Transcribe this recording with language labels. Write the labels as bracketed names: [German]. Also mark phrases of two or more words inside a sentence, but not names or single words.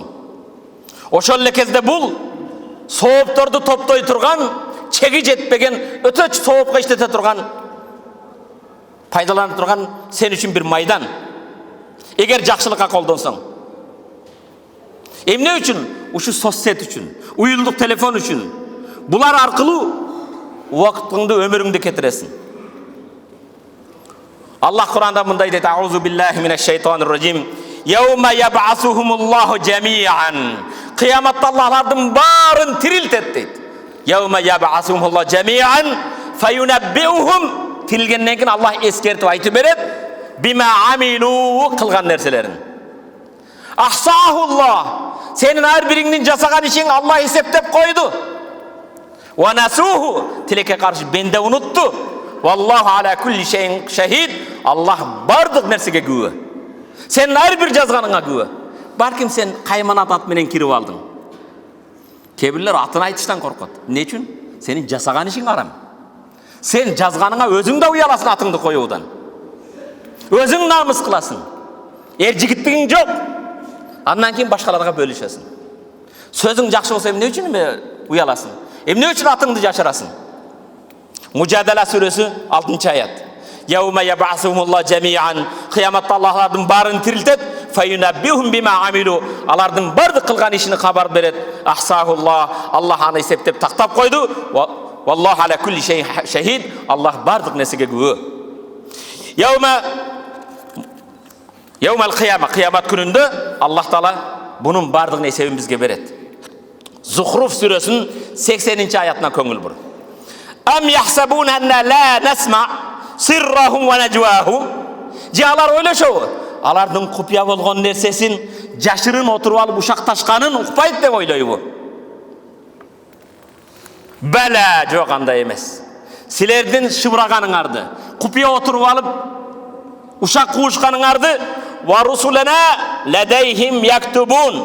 [Kyrgyz] Ошол эле кезде бул соопторду топтой турган, чеги жетпеген, өтө соопко иштете турган, пайдаланып турган сен үчүн бир майдан. Эгер жакшылыкка колдонсоң. Эмне үчүн? Ушу соцсет үчүн, уюлдук телефон үчүн. Булар аркылуу убактыңды, өмүрүңдү кетиресиң. Аллах Кур'анда мындай дейт: [Arabic] "أعوذ بالله من الشيطان الرجيم. يوم يبعثهم الله جميعا." [Kyrgyz] Кыяматта Аллахтын барын тирилтет дейт. [Arabic] يوم يبعثهم الله جميعا فينبئهم. [Kyrgyz] Тирилгенден кийин Аллах эскертип айтып берет: [Arabic] "بما عملوا" [Kyrgyz] кылган нерселерин. [Arabic] أحصاه الله. [Kyrgyz] Сенин ар бириңдин жасаган ишиң Аллах эсептеп койду. [Arabic] ونسوه. [Kyrgyz] Тилекке каршы бенде унутту. [Arabic] والله على كل شيء شهيد. [Kyrgyz] Аллах бардык нерсеге күбө. Сен ар бир жазганыңа күбө. Балким сен кайманат ат менен кирип алдың. Кебирлер атын айтыштан коркот. Эмне үчүн? Сенин жасаган ишиң арам. Сен жазганыңа өзүң да уяласың атыңды коюудан. Өзүң намыс кыласың. Жигиттигиң жок. Андан кийин башкаларга бөлүшөсүң. Сөзүң жакшы болсо эмне үчүн уяласың? Эмне үчүн атыңды жашырасың? Мужадала сүрөсү 6-аят. [Arabic] يوم يبعثهم الله جميعا. [Kyrgyz] Кыяматта Аллахтын барын тирилтет. [Arabic] فينبئهم بما عملوا. [Kyrgyz] Алардын бардык кылган ишини кабар берет. [Arabic] أحصاه الله. [Kyrgyz] Аллах аны эсептеп тактап койду. [Arabic] والله على كل شيء شهيد. [Kyrgyz] Аллах бардык нерсеге күбө. [Arabic] يوم القيامة, [Kyrgyz] кыямат күнүндө Аллах Таала бунун бардыгын эсебин бизге берет. Зухруф сүрөсүнүн 80-аятына көңүл бур. [Arabic] أم يحسبون أنا لا نسمع سرهم ونجواهم. [Kyrgyz] Алар ойлошобу? Алардын купуя болгон нерсесин жашырын отуруп алып ушакташканын укпайт деп ойлойбу? Бала, жок, андай эмес. Силердин шыбыраганыңарды, купуя отуруп алып ушак куушканыңарды [Arabic] ورسلنا لديهم يكتبون.